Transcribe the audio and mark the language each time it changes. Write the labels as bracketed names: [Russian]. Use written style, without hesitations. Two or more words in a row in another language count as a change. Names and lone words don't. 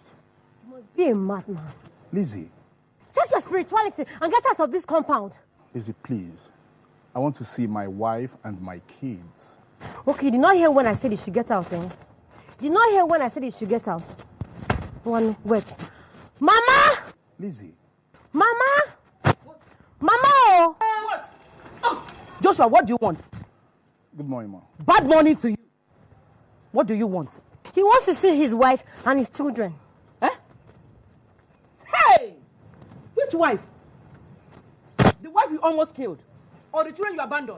[English] You must be a madman. Lizzie. Check your spirituality and get out of this compound. Lizzie, please. I want to see my wife and my kids. Okay, you did not hear when I said you should get out, eh? You did not hear when I said you should get out. One, wait. Mama! Lizzie. Mama! Mama! What? Oh, Joshua, what do you want? Good morning, Mom. Bad morning to you. What do you want? He wants to see his wife and his children. Eh? Hey! Which wife? The wife you almost killed? Or the children you abandoned?